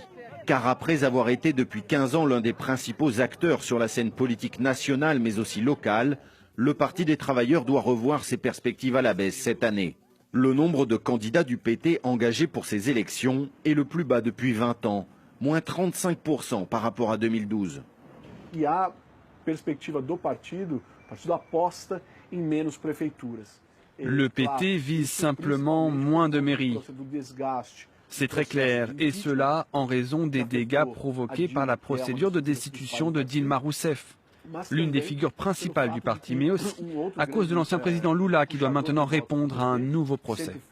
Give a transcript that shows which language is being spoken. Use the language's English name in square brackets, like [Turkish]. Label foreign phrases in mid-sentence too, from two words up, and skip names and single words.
[French] Car après avoir été depuis 15 ans l'un des principaux acteurs sur la scène politique nationale mais aussi locale, le Parti des travailleurs doit revoir ses perspectives à la baisse cette année. Le nombre de candidats du PT engagés pour ces élections est le plus bas depuis 20 ans, moins 35% par rapport à 2012. [Portuguese] E a perspectiva do partido aposta em menos prefeituras. [French] Le PT vise simplement moins de mairies. C'est très clair, et cela en raison des dégâts provoqués par la procédure de destitution de Dilma Rousseff, l'une des figures principales du parti, mais aussi à cause de l'ancien président Lula qui doit maintenant répondre à un nouveau procès.